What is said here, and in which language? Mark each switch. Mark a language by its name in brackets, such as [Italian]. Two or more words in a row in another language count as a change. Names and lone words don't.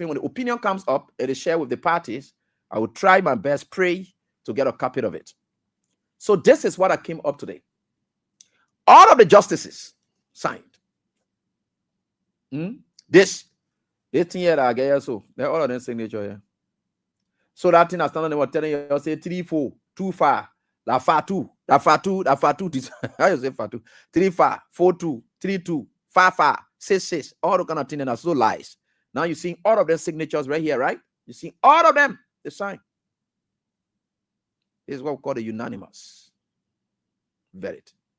[English] When the opinion comes up, it is shared with the parties. I will try my best, pray to get a copy of it. So this is what I came up today. All of the justices signed. This thing here, I guess so. They're all of them signature here. So that thing I stand on, they were telling you, say 3, 4, 2, 5, la fa 2, la fa 2, la fa 2. How you say fa 2? 3, 5, 4, 2, 3, 2, 5, 5, 6, 6. All the kind of things that are so lies. Now you see all of their signatures right here, right? You see all of them, they sign. This is what we call the unanimous verdict.